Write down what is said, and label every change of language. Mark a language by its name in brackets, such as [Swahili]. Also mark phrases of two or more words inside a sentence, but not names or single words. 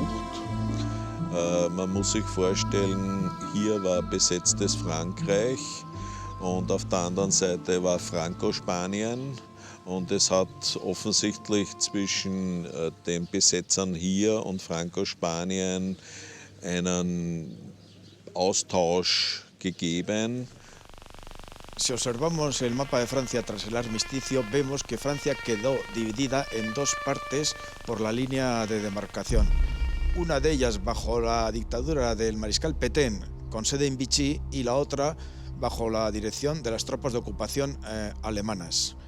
[German] Man muss sich vorstellen, hier war besetztes Frankreich und auf der anderen Seite war Franco-Spanien. Und es hat offensichtlich zwischen den Besetzern hier und Franco-Spanien einen Austausch gegeben. [Spanish] Si observamos el mapa de Francia tras el armisticio, vemos que Francia quedó dividida en dos partes por la línea de demarcación. Una de ellas bajo la dictadura del mariscal Pétain, con sede en Vichy, y la otra bajo la dirección de las tropas de ocupación alemanas.